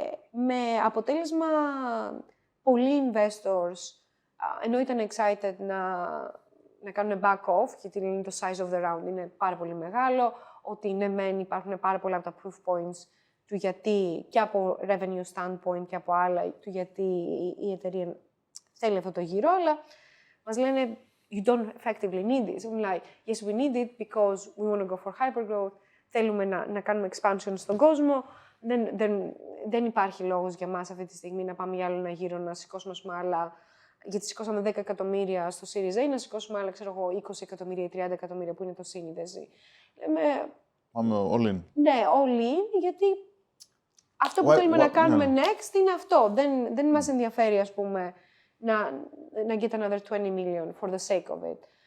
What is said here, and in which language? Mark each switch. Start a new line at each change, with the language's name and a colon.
Greek: Με αποτέλεσμα πολλοί investors, ενώ ήταν excited να κάνουν back off, γιατί είναι το
English: size of the round
Greek: είναι πάρα πολύ μεγάλο, ότι ναι μεν υπάρχουν πάρα πολλά από τα proof points του γιατί και από revenue standpoint και από άλλα, του γιατί η εταιρεία θέλει αυτό το γύρο, αλλά μας λένε
English: you don't effectively need this. I'm like, yes, we need it because we want to go for hypergrowth.
Greek: Θέλουμε να κάνουμε expansion στον κόσμο. Δεν υπάρχει λόγος για μας αυτή τη στιγμή να πάμε για άλλο ένα γύρο, να σηκώσουμε άλλα. Γιατί σηκώσαμε 10 εκατομμύρια στο Series A, να σηκώσουμε άλλα, ξέρω εγώ, 20 εκατομμύρια ή 30 εκατομμύρια που είναι το σύνδεση. Πάμε
English: all in.
Greek: Ναι,
English: all in,
Greek: γιατί αυτό που θέλουμε να κάνουμε
English: next
Greek: είναι αυτό. Δεν μας ενδιαφέρει, ας πούμε, να
English: get another 20 million for the sake of it.